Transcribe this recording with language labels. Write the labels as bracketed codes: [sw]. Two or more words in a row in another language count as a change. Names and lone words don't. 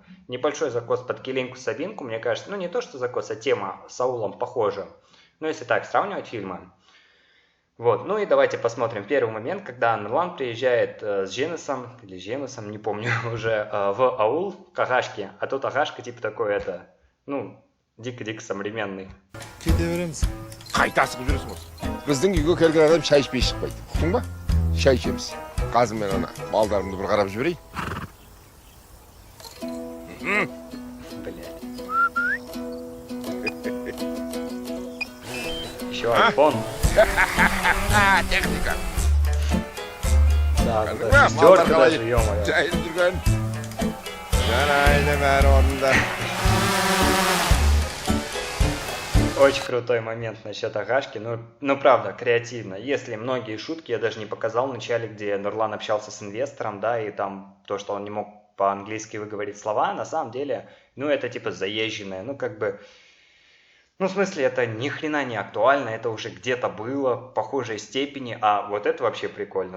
[ru] Небольшой закос под Килинку Сабинку, мне кажется, ну не то что закос, а тема с аулом похожа. Ну если так сравнивать фильмы. Вот, ну и давайте посмотрим первый момент, когда Нурлан приезжает с Женесом, или Женесом, не помню уже, в аул к Агашке, а тут Агашка типа такой дико-дико современный. [kk] Қайтасың жүресің осы. Біздің үйге келген адам шай ішпей шықпайды. Ұқтың ба? Шай ішеміз. Қазір мен ана балдарымды бір қарап жіберейін. [ru] Еще айфон. Техника. Да, шестерка даже, ё-моё. [kk] Жайын жүрген. Жарайды, бәрі орнында. [ru] Очень крутой момент насчет Агашки, ну правда, креативно. Если многие шутки я даже не показал в начале, где Нурлан общался с инвестором, да, и там то, что он не мог по-английски выговорить слова, на самом деле, это типа заезженное, в смысле, это ни хрена не актуально, это уже где-то было в похожей степени, а вот это вообще прикольно.